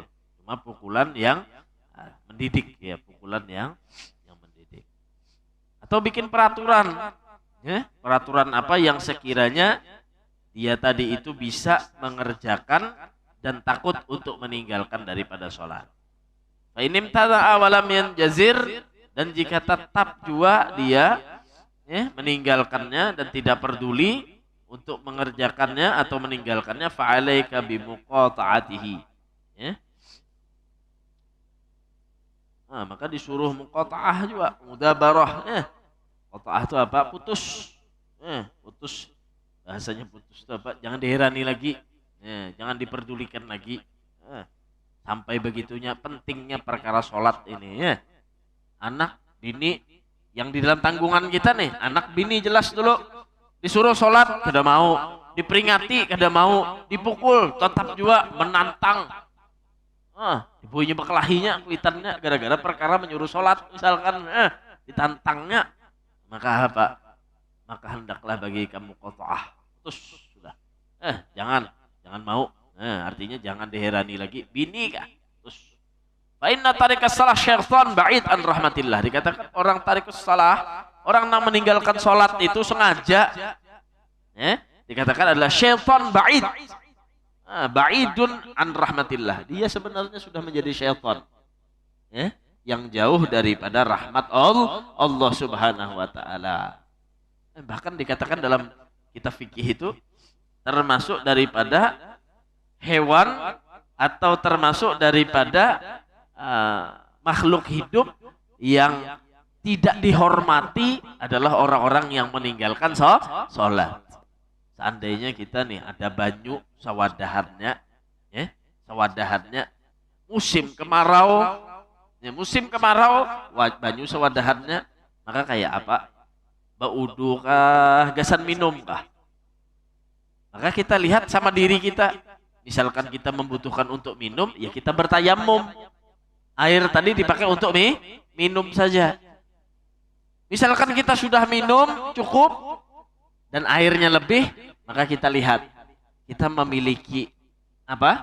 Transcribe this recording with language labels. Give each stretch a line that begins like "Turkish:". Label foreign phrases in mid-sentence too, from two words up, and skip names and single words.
Indonesian: Cuma pukulan yang mendidik, pukulan yang mendidik. Atau bikin peraturan. Peraturan apa yang sekiranya dia tadi itu bisa mengerjakan dan takut untuk meninggalkan daripada sholat.
Arabic: فإن تمادى ولم ينزجر,
Indonesian: dan jika tetap jua dia meninggalkannya dan tidak peduli untuk mengerjakannya atau meninggalkannya,
Arabic: فعليك بمقاطعته.
Indonesian: Ya. Nah, maka disuruh muqata'ah juga, mudabarah. Qata'ah itu apa? Putus. Putus. Bahasanya putus itu apa? Jangan diherani lagi. Jangan diperdulikan lagi. Sampai begitunya pentingnya perkara sholat ini. Ya. Anak, bini, yang di dalam tanggungan kita nih, anak bini jelas dulu. Disuruh sholat, kada mau. Diperingati, kada mau. Dipukul, tetap juga menantang. Ibunya berkelahinya, kuitannya, gara-gara perkara menyuruh sholat. Misalkan, ditantangnya. Maka apa? Maka hendaklah bagi kamu qata'ah. Terus sudah. Jangan mau. Artinya jangan diherani lagi. Bini kah? Terus.
Arabic: فإن تارك الصلاة شيطان بعيد عن رحمة الله.
Indonesian: Dikatakan orang
Arabic: تارك الصلاة,
Indonesian: orang yang meninggalkan sholat itu sengaja. Dikatakan adalah
Arabic: شيطان بعيد. بعيد عن رحمة الله.
Indonesian: Dia sebenarnya sudah menjadi syaitan. Yang jauh daripada rahmat
Arabic: الله سبحانه وتعالى.
Indonesian: Bahkan dikatakan dalam kitab fikih itu termasuk daripada hewan atau termasuk daripada makhluk hidup yang tidak dihormati adalah orang-orang yang meninggalkan sholat. Seandainya kita nih ada
Banjar: banyu sawadahannya,
Indonesian: musim kemarau,
Banjar: banyu sawadahannya,
Indonesian: maka kayak apa?
Banjar: Baudu kah, gasan minum kah?
Indonesian: Maka kita lihat sama diri kita. Misalkan kita membutuhkan untuk minum, ya kita bertayamum. Air tadi dipakai untuk minum saja. Misalkan kita sudah minum cukup dan airnya lebih, maka kita lihat kita memiliki apa?